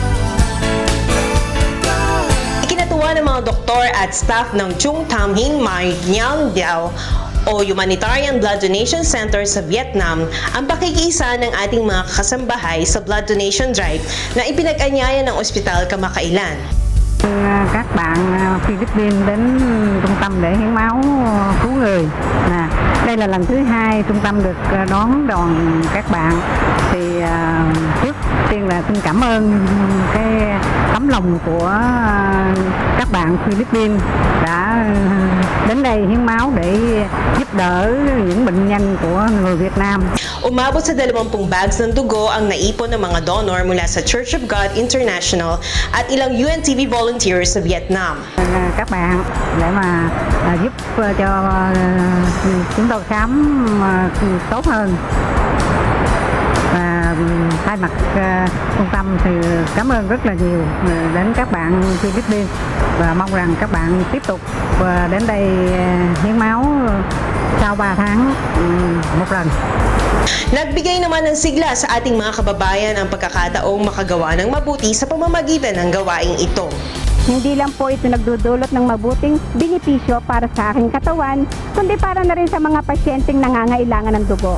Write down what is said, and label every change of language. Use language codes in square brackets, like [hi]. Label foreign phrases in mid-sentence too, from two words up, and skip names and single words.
[tl] Ikinatuwa ng mga doktor at staff ng Trung Tam Hing Mai Nhang Diao o Humanitarian Blood Donation Center sa Vietnam ang pakikiisa ng ating mga kasambahay sa [en] blood donation drive [tl] na ipinag-anyaya ng ospital kamakailan. [vi] Các bạn Philippines đến trung tâm để hiến máu cứu người. Đây là lần thứ 2 trung tâm được đón đoàn các bạn. Thì trước tiên là xin cảm ơn cái tấm lòng của các bạn Philippines đã đến đây hiến máu để giúp đỡ những bệnh nhân của người Việt Nam. [tl] Umabot sa 20 bags ng dugo ang naipon ng mga donor mula sa Church of God International at ilang UNTV volunteers sa Vietnam. [vi] Các bạn để mà giúp cho chúng tôi khám tốt hơn. Và thay mặt trung tâm thì cảm ơn rất là nhiều đến các bạn Philippines và mong rằng các bạn tiếp tục đến đây hiến máu sau 3 tháng một lần. [tl] Nagbigay naman ng sigla sa ating mga kababayan ang pagkakataong makagawa ng mabuti sa pamamagitan ng gawaing ito. Hindi lang po ito nagdudulot ng mabuting benepisyo para sa aking katawan, kundi para na rin sa mga pasyenteng nangangailangan ng dugo.